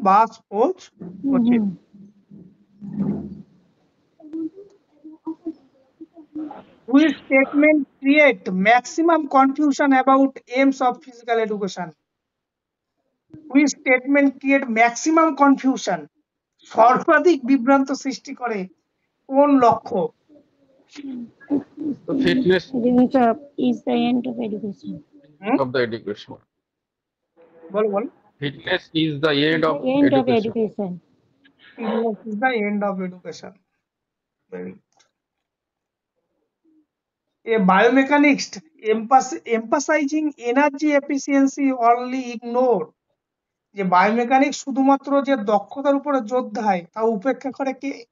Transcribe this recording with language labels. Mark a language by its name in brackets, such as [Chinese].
[English] বা sports coaching Which statement create maximum confusion about aims of physical education? Which statement create maximum confusion? [Bangla] সর্বাধিক বিভ্রান্ত সৃষ্টি করে কোন লক্ষ্য? [English] Fitness is the end of education. of the education. [Bangla] Ball [English] Fitness is the end of End of education. education. Fitness is the end of education. Very good. A biomechanist emphasizing energy efficiency only ignore [Bangla] যে biomechanic শুধুমাত্র যে দক্ষতার উপরে জোর দেয় তা উপেক্ষা করে কে